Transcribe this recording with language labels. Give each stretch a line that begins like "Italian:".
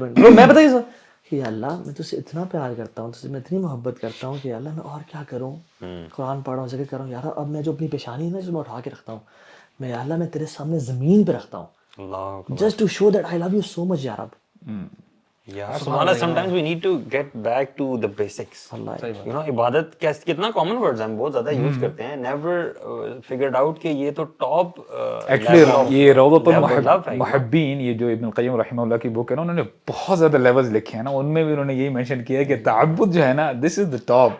Urdu: میں بتائیے سر کہ اللہ میں تجھ سے اتنا پیار کرتا ہوں, تجھ سے میں اتنی محبت کرتا ہوں کہ اللہ میں اور کیا کروں, قرآن پڑھ رہا ہوں, ذکر کر رہا ہوں, یار اب میں جو اپنی پیشانی ہے نا جو میں اٹھا کے رکھتا ہوں, میں اللہ میں تیرے سامنے زمین پہ رکھتا ہوں,
English: just to show that I love you so much
Urdu: یار. اب
English: سبحان اللہ, sometimes we need to get back to the basics.
Urdu: You know, عبادت کتنا common words ہم بہت زیادہ یوز کرتے ہیں,
English: never figured out
Urdu: کہ یہ تو ٹاپ. ایکچولی یہ روضۃ المحبین, یہ جو ابن القیم رحمہ اللہ کی بک ہے نا, انہوں نے بہت زیادہ لیولز لکھے ہیں نا, ان میں بھی انہوں نے یہی مینشن کیا ہے کہ تعبد جو ہے نا دس از the top.